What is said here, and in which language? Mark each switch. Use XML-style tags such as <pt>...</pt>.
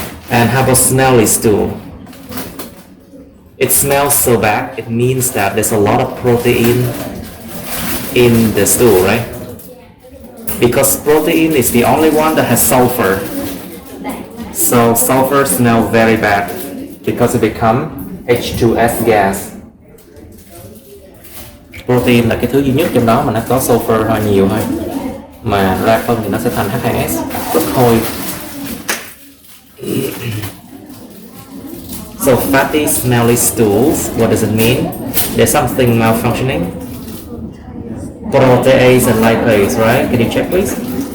<en>And how about smelly stool? It smells so bad, it means that there's a lot of protein in the stool, right? Because protein is the only one that has sulfur. So sulfur smells very bad because it becomes H2S gas.</en> <vi>Protein là cái thứ duy nhất trong đó mà nó có sulfur hơi nhiều thôi, mà ra phân thì nó sẽ thành H2S, rất hôi.</vi> <en>So fatty, smelly stools, what does it mean? There's something malfunctioning. Protease and lipase, right? Can you check please?</en>